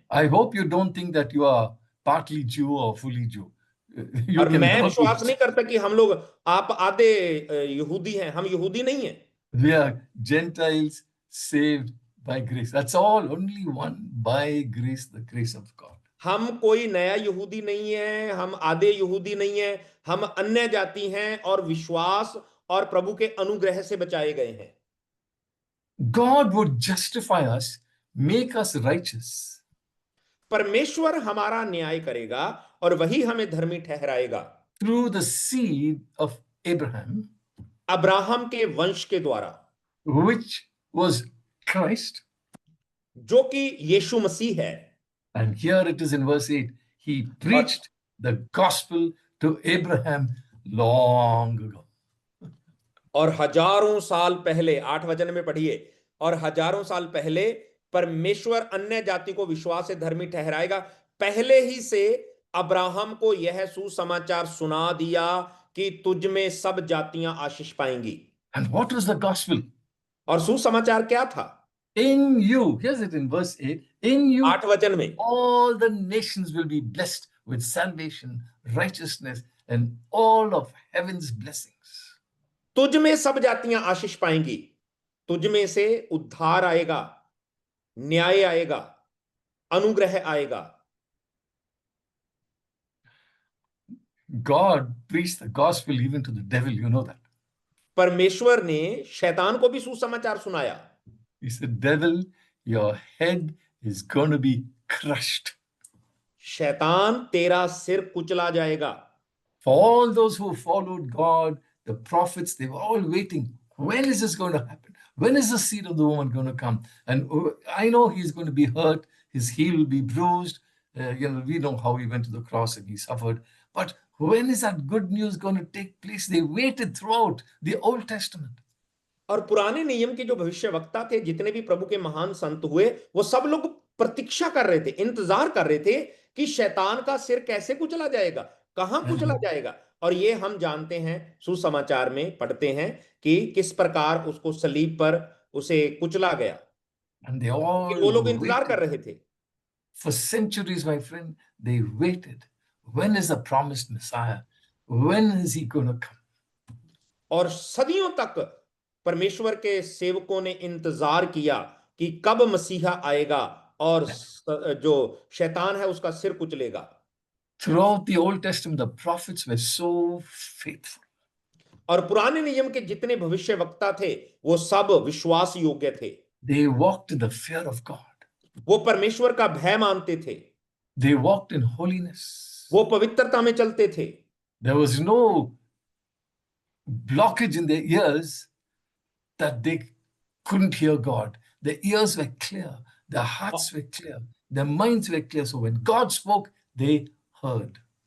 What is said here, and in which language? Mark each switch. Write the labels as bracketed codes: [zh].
[en] I hope you don't think that you are partly Jew or fully Jew. You [hi] और [en] can [hi] मैं [en] never [hi] विश्वास [en] be. [hi] नहीं करता कि हम लोग, आप आधे यहूदी हैं, हम यहूदी नहीं हैं। [en] We are Gentiles saved by grace. That's all, only one, by grace, the grace of God. [hi] हम कोई नया यहूदी नहीं है, हम आधे यहूदी नहीं है, हम अन्य जाति हैं और विश्वास और प्रभु के अनुग्रह से बचाए गए हैं। [en] God would justify us, make us righteous [hi] परमेश्वर हमारा न्याय करेगा और वही हमें धर्मी ठहराएगा [en] through the seed of Abraham, [hi] Abraham के वंश के द्वारा, [en] which was Christ. [hi] जो कि यीशु मसीह है। [en] And here it is in verse 8. He preached the gospel to Abraham long ago. [hi] और हजारों साल पहले, 8 वचन में पढ़िए, और हजारों साल पहले परमेश्वर अन्य जाति को विश्वास से धर्मी ठहराएगा, पहले ही से अब्राहम को यह सुसमाचार सुना दिया कि तुझ में सब जातियां आशीष पाएंगी। [en] And what was the gospel? [hi] और सुसमाचार क्या था? [en] In you, here's it in verse 8, in you [hi] 8 वचन में, [en] all the nations will be blessed with salvation, righteousness, and all of heaven's blessings. [hi] तुझ में सब जातियां आशीष पाएंगी, तुझ में से उद्धार आएगा, न्याय आएगा, अनुग्रह आएगा। [en] God preached the gospel even to the devil, you know that. [hi] परमेश्वर ने शैतान को भी सुसमाचार सुनाया। [en] He said, devil, your head is going to be crushed. [hi] शैतान, तेरा सिर कुचला जाएगा। [en] For all those who followed God, the prophets, they were all waiting. When is this going to happen? When is the seed of the woman going to come? And I know he's going to be hurt. His heel will be bruised. We know how he went to the cross and he suffered. But when is that good news going to take place? They waited throughout the Old Testament. [hi] और पुराने नियम के जो भविष्यवक्ता थे, जितने भी प्रभु के महान संत हुए, वो सब लोग प्रतीक्षा कर रहे थे, इंतजार कर रहे थे कि शैतान का सिर कैसे कुचला जाएगा, कहां कुचला जाएगा। और ये हम जानते हैं, सुसमाचार में पढ़ते हैं कि किस प्रकार उसको सलीब पर उसे कुचला गया। [en] And they all [hi] वो लोग इंतजार कर [en] waited. [hi] रहे थे। [en] For centuries, my friend, they waited. When is the promised Messiah? When is he going to come? [hi] और सदियों तक परमेश्वर के सेवकों ने इंतजार किया कि कब मसीहा आएगा और जो शैतान है उसका सिर कुचलेगा। [en] Throughout the Old Testament, the prophets were so faithful. [hi] और पुराने नियम के जितने भविष्यवक्ता थे, वो सब विश्वास योग्य थे। [en] They walked in the fear of God. [hi] वो परमेश्वर का भय मानते थे। [en] They walked in holiness. [hi] वो पवित्रता में चलते थे। [en] There was no blockage in their ears that they couldn't hear God. Their ears were clear. Their hearts were clear. Their minds were clear. So when God spoke, they heard.